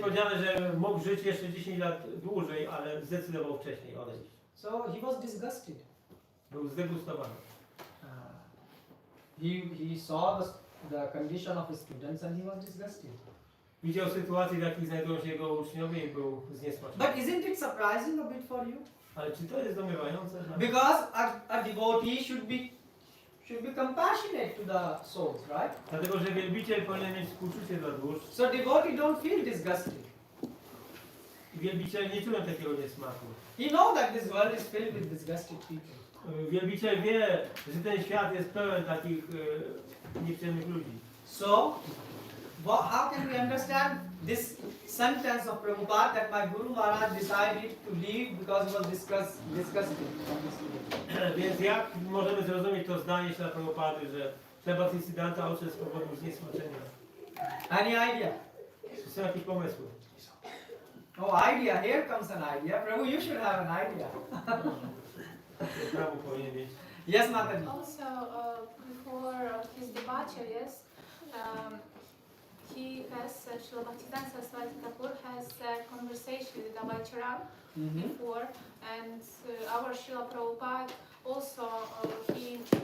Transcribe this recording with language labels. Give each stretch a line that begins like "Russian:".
Polish: powiedziane, że mógł żyć jeszcze 10 lat dłużej, ale zdecydował wcześniej odejść.
English: So he was disgusted.
Polish: Był zdegustowany.
English: He saw the condition of his students and he was disgusted.
Polish: Widział sytuację, w jakiej znajdują się jego uczniowie i był zniesmaczony.
English: But isn't it surprising a bit for you?
Polish: Ale czy to jest zdumiewające?
English: Because a devotee should be compassionate to the souls, right?
Polish: Dlatego, że wielbiciel powinien mieć współczucie dla dusz.
English: So devotee don't feel disgusted.
Polish: Wielbiciel nie czują takiego niesmaku.
English: He knows that this world is filled with disgusted people.
Polish: Wielbiciel wie, że ten świat jest pełen takich nieprzyjemnych ludzi.
English: So, how can we understand this sentence of Prabhupada that my Guru Maharaj decided to leave because he was disgusted from this religion?
Polish: Więc jak możemy zrozumieć to zdanie Srila Prabhupady, że Srila Bhaktisiddhanta odszedł z powodu zniesmaczenia?
English: Any idea?
Polish: Czy są jakieś pomysły?
English: Oh, idea. Here comes an idea. Prabhu, you should have an idea.
Polish: Prabhu powinien mieć.
English: Yes, Mataji. Also, before his departure, yes, he has, Srila Bhaktisiddhanta Sarasvati Thakura has a conversation with Abhay Charan before, and our Srila Prabhupada also, he